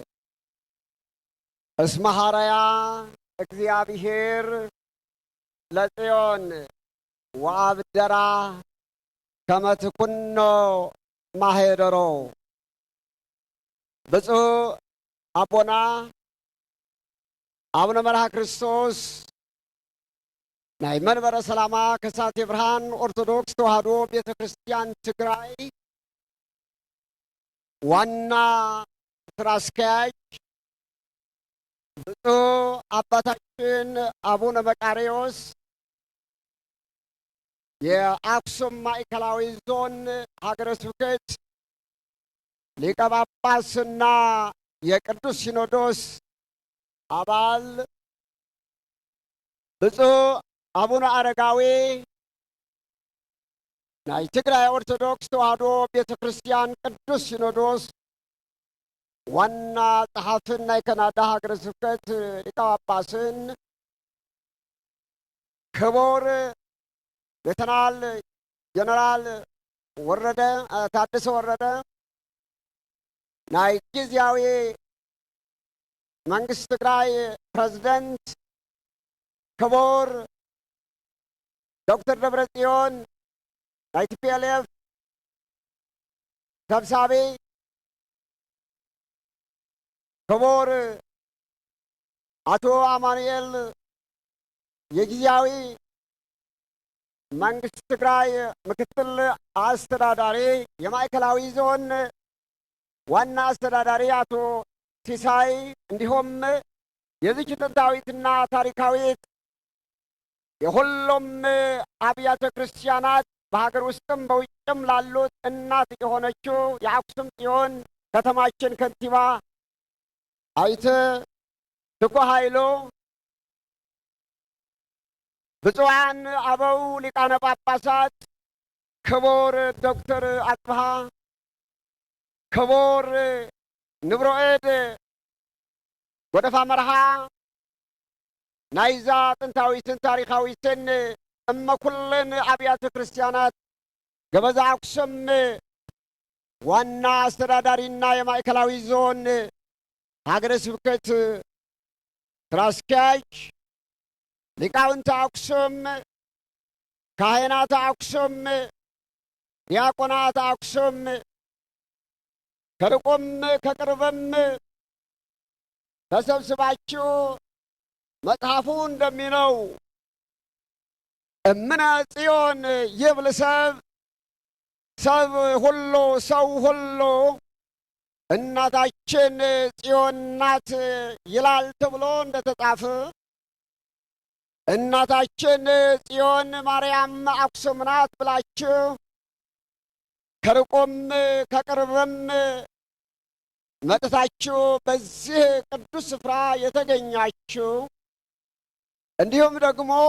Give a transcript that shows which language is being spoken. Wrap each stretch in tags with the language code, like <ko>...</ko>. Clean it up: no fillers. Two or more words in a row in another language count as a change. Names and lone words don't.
<gez>እስመ ሐረያ እግዚአብሔር ለጽዮን ወአብደራ ከመ ትኩኖ ማኅደሮ።</gez> <ti>ብፁዕ አቦና አቡነ መርሃ ክርስቶስ ናይ መንበረ ሰላማ ከሳቴ ብርሃን ኦርቶዶክስ ተዋሕዶ ቤተ ክርስቲያን ትግራይ</ti> <am>ዋና ስራ አስኪያጅ፣ ብፁዕ አባታችን አቡነ መቃርዮስ የአክሱም ማዕከላዊ ዞን ሀገረ ስብከት ሊቀ ጳጳስና የቅዱስ ሲኖዶስ አባል፣ ብፁዕ አቡነ አረጋዊ</am> <ti>ናይ ትግራይ ኦርቶዶክስ ተዋሕዶ ቤተ ክርስቲያን ቅዱስ ሲኖዶስ ዋና ጸሐፍን ናይ ካናዳ ሀገረ ስብከት ሊቀ ጳጳስን፣ ክቡር ሌተናል ጀነራል ታደሰ ወረደ ናይ ጊዜያዊ መንግስት ትግራይ ፕሬዝደንት፣ ክቡር ዶክተር ደብረጽዮን ናይ ቲፒኤልኤፍ ሰብሳቢ፣ ክቡር አቶ አማኑኤል የጊዜያዊ</ti> <am>መንግስት ትግራይ ምክትል አስተዳዳሪ፣ የማዕከላዊ ዞን ዋና አስተዳዳሪ አቶ ሲሳይ፣ እንዲሁም የዚች ጥንታዊትና ታሪካዊት የሁሉም አብያተ ክርስቲያናት በሀገር ውስጥም በውጭም ላሉት እናት የሆነችው የአክሱም ጽዮን ከተማችን ከንቲባ አይተ ትኩ ኃይሉ፣ ብፁዓን አበው ሊቃነ ጳጳሳት፣ ክቡር ዶክተር አጽብሃ፣ ክቡር ንብሮኤድ ጎደፋ መርሃ</am> <ti>ናይዛ ጥንታዊትን ታሪካዊትን እመኩልን አብያተ ክርስቲያናት ገበዛ አክሱም</ti> <am>ዋና አስተዳዳሪና የማዕከላዊ ዞን ሀገረ ስብከት ስራ አስኪያጅ፣ ሊቃውንተ አክሱም፣ ካህናተ አክሱም፣ ዲያቆናተ አክሱም ከርቁም ከቅርብም ተሰብስባችሁ መጽሐፉ እንደሚለው</am> <gez>እምነ ጽዮን ይብል ሰብ፣</gez> <am>ሰብ ሁሉ ሰው ሁሉ እናታችን ጽዮን ናት ይላል ተብሎ እንደተጻፈ እናታችን ጽዮን ማርያም አክሱም ናት ብላችሁ ከርቁም ከቅርብም መጥታችሁ በዚህ ቅዱስ ስፍራ የተገኛችሁ እንዲሁም ደግሞ</am>